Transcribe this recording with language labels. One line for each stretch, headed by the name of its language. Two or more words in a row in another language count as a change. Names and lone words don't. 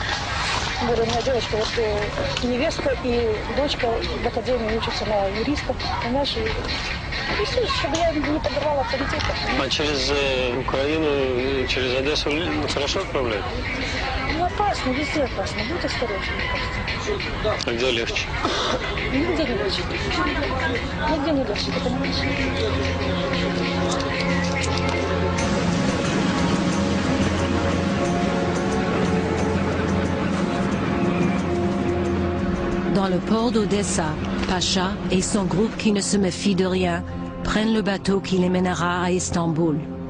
Russian: Тем более у меня девочка, вот и невестка, и дочка в академии учится на юриста, понимаешь, и все, чтобы я не подавала авторитета. А через Украину, через Одессу хорошо отправляют? Ну, опасно, везде опасно, будь осторожен, мне кажется. А где легче? Нигде не легче. Нигде не легче, ты понимаешь?
French: Dans le port d'Odessa, Pacha et son groupe qui ne se méfie de rien prennent le bateau qui les mènera à Istanbul.